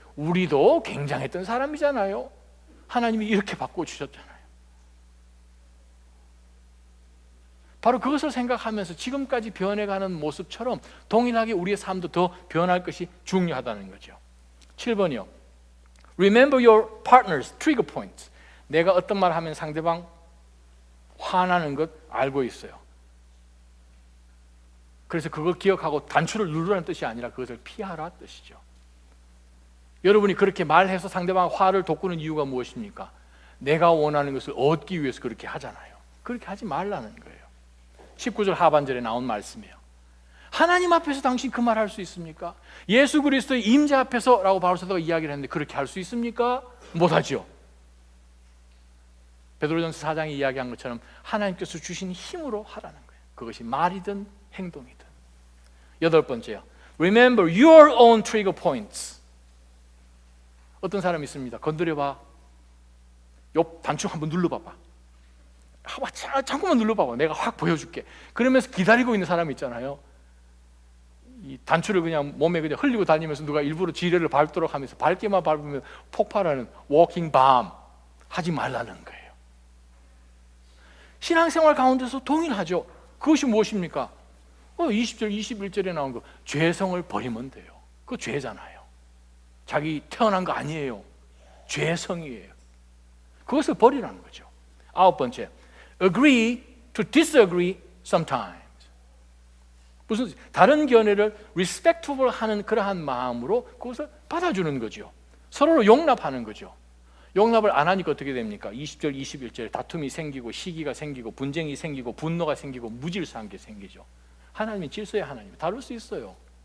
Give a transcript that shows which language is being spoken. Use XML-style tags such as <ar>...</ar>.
<ko>우리도 굉장했던 사람이잖아요. 하나님이 이렇게 바꿔주셨잖아요. 바로 그것을 생각하면서 지금까지 변해가는 모습처럼 동일하게 우리의 삶도 더 변할 것이 중요하다는 거죠. 7번이요.</ko> <en>Remember your partner's trigger points.</en> <ko>내가 어떤 말 하면 상대방 화나는 것 알고 있어요. 그래서 그걸 기억하고 단추를 누르라는 뜻이 아니라 그것을 피하라 뜻이죠. 여러분이 그렇게 말해서 상대방 화를 돋구는 이유가 무엇입니까? 내가 원하는 것을 얻기 위해서 그렇게 하잖아요. 그렇게 하지 말라는 거예요. 19절 하반절에 나온 말씀이에요. 하나님 앞에서 당신 그 말 할 수 있습니까? 예수 그리스도의 임재 앞에서 라고 바울 사도가 이야기를 했는데 그렇게 할 수 있습니까? 못하죠. 베드로전서 4장이 이야기한 것처럼 하나님께서 주신 힘으로 하라는 거예요. 그것이 말이든 행동이든. 8번째요.</ko> <en>Remember your own trigger points.</en> <ko>어떤 사람이 있습니다. 건드려봐. 옆 단추 한번 눌러봐봐. 잠깐만 눌러봐봐. 내가 확 보여줄게. 그러면서 기다리고 있는 사람이 있잖아요. 이 단추를 그냥 몸에 그냥 흘리고 다니면서 누가 일부러 지뢰를 밟도록 하면서 밟기만 밟으면 폭발하는 워킹 밤 하지 말라는 거예요. 신앙생활 가운데서 동일하죠. 그것이 무엇입니까? 20절, 21절에 나온 거 죄성을 버리면 돼요. 그거 죄잖아요. 자기 태어난 거 아니에요. 죄성이에요. 그것을 버리라는 거죠. 9번째,</ko> <en>agree to disagree sometimes.</en> <ko>무슨 다른 견해를 respectful 하는 그러한 마음으로 그것을 받아주는 거죠. 서로를 용납하는 거죠. 용납을 안 하니까 어떻게 됩니까? 20절, 21절에 다툼이 생기고 시기가 생기고 분쟁이 생기고 분노가 생기고 무질서한 게 생기죠. 하나님이 질서의 하나님, 다룰 수 있어요.</ko>